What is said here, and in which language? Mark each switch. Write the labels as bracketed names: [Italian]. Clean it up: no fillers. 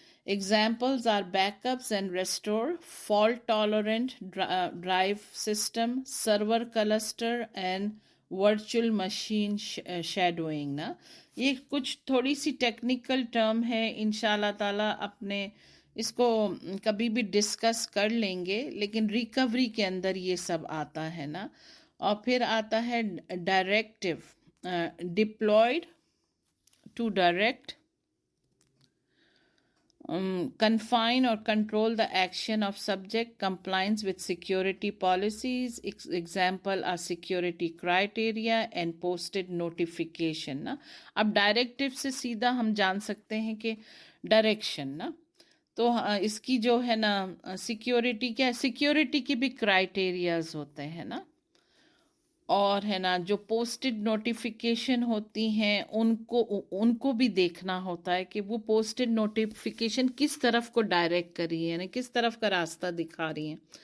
[English] Examples are backups and restore, fault tolerant drive system, server cluster and virtual machine shadowing نا. [Urdu] یہ کچھ تھوڑی سی technical term ہے، انشاءاللہ تعالیٰ اپنے اس کو کبھی بھی ڈسکس کر لیں گے، لیکن ریکوری کے اندر یہ سب آتا ہے نا. اور پھر آتا ہے [English] Directive, deployed to direct confine or control the action of subject compliance with security policies. Example are security criteria and posted notification نا. [Urdu] اب ڈائریکٹیو سے سیدھا ہم جان سکتے ہیں کہ ڈائریکشن نا، تو اس کی جو ہے نا سیکیورٹی کیا، سیکیورٹی کی بھی کرائٹیریاز ہوتے ہیں نا. اور ہے نا جو پوسٹڈ نوٹیفیکیشن ہوتی ہیں ان کو بھی دیکھنا ہوتا ہے کہ وہ پوسٹڈ نوٹیفیکیشن کس طرف کو ڈائریکٹ کر رہی ہے، یعنی کس طرف کا راستہ دکھا رہی ہیں۔